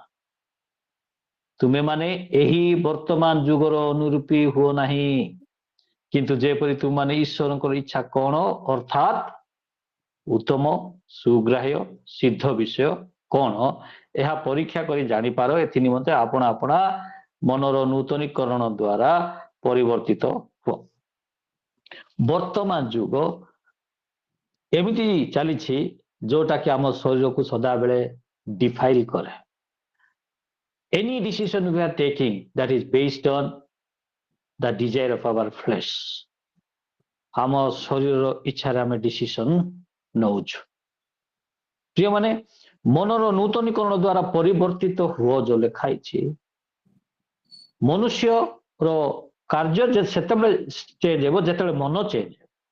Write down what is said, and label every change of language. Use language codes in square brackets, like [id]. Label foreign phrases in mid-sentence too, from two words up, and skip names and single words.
[or] ତୁମେମାନେ ଏହି ବର୍ତ୍ତମାନ ଯୁଗର ଅନୁରୂପୀ ହୁଅ ନାହିଁ, କିନ୍ତୁ ଯେପରି ତୁମମାନେ ଈଶ୍ୱରଙ୍କର ଇଚ୍ଛା କଣ ଅର୍ଥାତ୍ ଉତ୍ତମ, ସୁଗ୍ରାହ୍ୟ, ସିଦ୍ଧ ବିଷୟ କଣ ଏହା ପରୀକ୍ଷା କରି ଜାଣିପାର, ଏଥି ନିମନ୍ତେ ଆପଣ ଆପଣା ମନର ନୂତନୀକରଣ ଦ୍ୱାରା ପରିବର୍ତ୍ତିତ ହୁଅ। ବର୍ତ୍ତମାନ ଯୁଗ ଏମିତି ଚାଲିଛି ଯୋଉଟା କି ଆମ ଶରୀରକୁ ସଦାବେଳେ ଡିଫାଇଲ କରେ। [en] Any decision we are taking that is based on the desire of our flesh, [or] ଆମ ଶରୀରର ଇଚ୍ଛାରେ ଆମେ ଡିସିସନ ନଉଛୁ। ପ୍ରିୟମାନେ, ମନର ନୂତନୀକରଣ ଦ୍ୱାରା ପରିବର୍ତ୍ତିତ ହୁଅ ଯୋଉ ଲେଖା ହେଇଛି, ମନୁଷ୍ୟର କାର୍ଯ୍ୟ ସେତେବେଳେ ଚେଞ୍ଜ ହେବ ଯେତେବେଳେ ମନ ଚେଞ୍ଜ ହେବ।